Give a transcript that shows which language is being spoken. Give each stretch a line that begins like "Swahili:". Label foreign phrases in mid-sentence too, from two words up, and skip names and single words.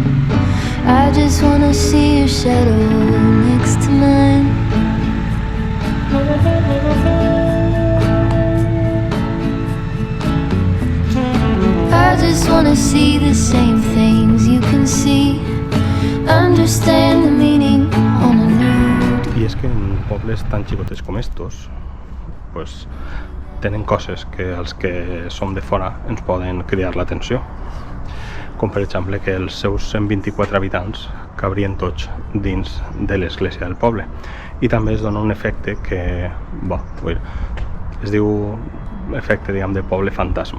English: I just wanna see your shadow next to mine. I just wanna see the same things you can see, understand the meaning on a nude.
Catalan: I és que en pobles tan xicotes com estos, pues, tenen coses que els que som de fora ens poden cridar l'atenció, com per exemple que els seus 124 habitants cabrien tots dins de l'església del poble, i també es dona un efecte que, es diu efecte, diguem, de poble fantasma.